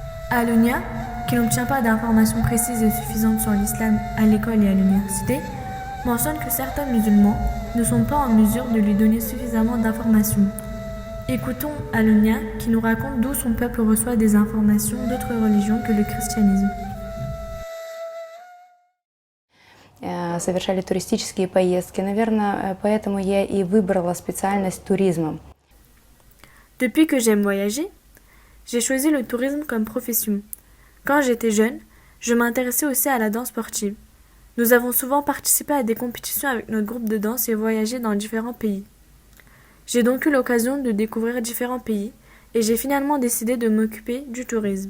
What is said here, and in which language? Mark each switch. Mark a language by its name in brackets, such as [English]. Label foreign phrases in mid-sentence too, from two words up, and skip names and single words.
[French] Alonia, qui n'obtient pas d'informations précises et suffisantes sur l'islam à l'école et à l'université, mentionne que certains musulmans ne sont pas en mesure de lui donner suffisamment d'informations. Écoutons Alonia qui nous raconte d'où son peuple reçoit des informations d'autres religions que le christianisme. [Russian] Совершали туристические поездки. Наверное, поэтому я и выбрала специальность туризма. [French] Depuis que j'aime voyager, j'ai choisi le tourisme comme profession. Quand j'étais jeune, je m'intéressais aussi à la danse sportive. Nous avons souvent participé à des compétitions avec notre groupe de danse et voyagé dans différents pays. J'ai donc eu l'occasion de découvrir différents pays et j'ai finalement décidé de m'occuper du tourisme.